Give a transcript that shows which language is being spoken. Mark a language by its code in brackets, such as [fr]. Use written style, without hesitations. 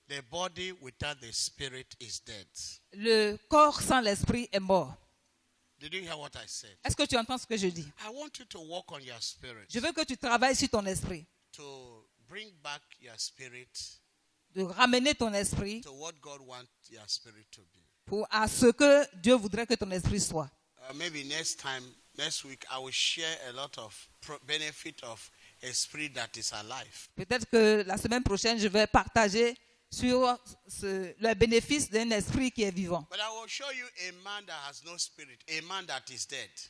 [en] The body without the spirit is dead. [fr] Le corps sans l'esprit est mort. [en] Did you hear what I said? [fr] Est-ce que tu entends ce que je dis? [en] I want you to work on your spirit. [fr] Je veux que tu travailles sur ton esprit, [en] To bring back your spirit [fr] de ramener ton esprit [en] to what God wants your spirit to be. [fr] à ce que Dieu voudrait que ton esprit soit. [en] Maybe next week, I will share a lot of benefit of a spirit that is alive. [fr] Peut-être que la semaine prochaine, je vais partager sur le bénéfice d'un esprit qui est vivant. [en] But I will show you a man that has no spirit, a man that is dead.